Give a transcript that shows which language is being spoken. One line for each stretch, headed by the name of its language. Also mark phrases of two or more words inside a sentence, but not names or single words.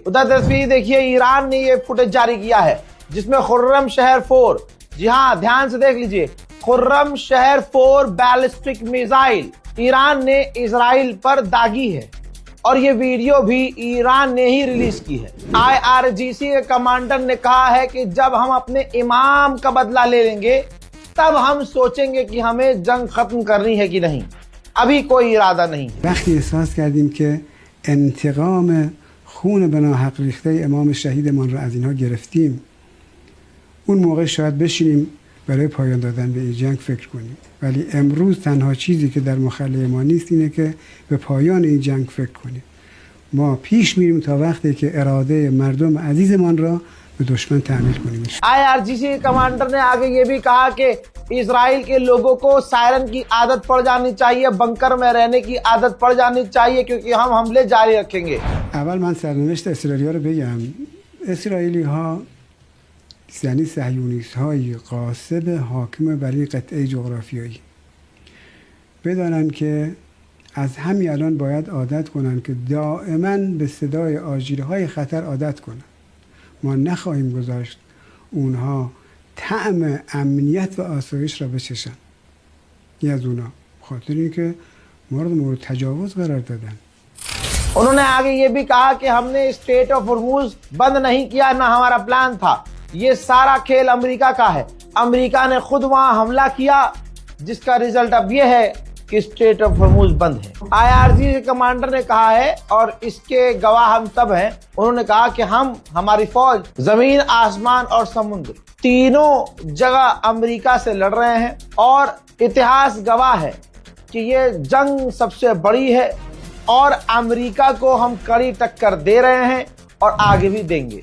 Hindi: उधर तस्वीर देखिए, ईरान ने ये फुटेज जारी किया है जिसमें खुर्रम शहर 4, जी हाँ ध्यान से देख लीजिए, खुर्रम शहर 4
English: ballistic missile
Hindi: ईरान ने इजराइल पर दागी है और ये वीडियो भी ईरान ने ही रिलीज की है। IRGC के कमांडर ने कहा है कि जब हम अपने इमाम का बदला ले लेंगे तब हम सोचेंगे कि हमें जंग खत्म करनी है कि नहीं, अभी कोई इरादा नहीं है।
Persian: वقتی احساس کردیم که انتقام خون به ناحق ریخته امام شهیدمان را از اینها گرفتیم، اون موقع شاید بشینیم برای پایان دادن به این جنگ فکر کنیم. ولی امروز تنها چیزی که در مخلأ ما نیست اینه که به پایان این جنگ فکر کنیم. ما پیش میریم تا وقتی که اراده مردم عزیزمان را به دشمن تحمیل کنیم.
Hindi: IRGC कमांडर ने आगे ये भी कहा कि इजराइल के लोगों को सायरन की आदत पड़ जानी चाहिए, बंकर में रहने की आदत पड़ जानी चाहिए, क्योंकि हम हमले जारी रखेंगे।
Persian: اول من سرنوشت اسرائیلی‌ها رو بگم. اسرائیلی‌ها یعنی صهیونیست‌های قاصد حاکم بر این قطعه جغرافیایی بدانن که از همین الان باید عادت کنن که دائما به صدای آژیرهای خطر عادت کنن. ما نخواهیم گذاشت اونها طعم امنیت و آسایش را بچشن. این از اونا، خاطر اینکه ما رو مورد تجاوز قرار دادن.
Hindi: उन्होंने आगे ये भी कहा कि हमने स्ट्रेट ऑफ हॉर्मूज बंद नहीं किया, ना हमारा प्लान था, ये सारा खेल अमेरिका का है, अमेरिका ने खुद वहां हमला किया, जिसका रिजल्ट अब ये है कि स्ट्रेट ऑफ हॉर्मूज बंद है। IRG के कमांडर ने कहा है, और इसके गवाह हम सब हैं, उन्होंने कहा कि हमारी फौज जमीन, आसमान और समुद्र तीनों जगह अमेरिका से लड़ रहे हैं, और इतिहास गवाह है कि ये जंग सबसे बड़ी है और अमेरिका को हम कड़ी टक्कर दे रहे हैं और आगे भी देंगे।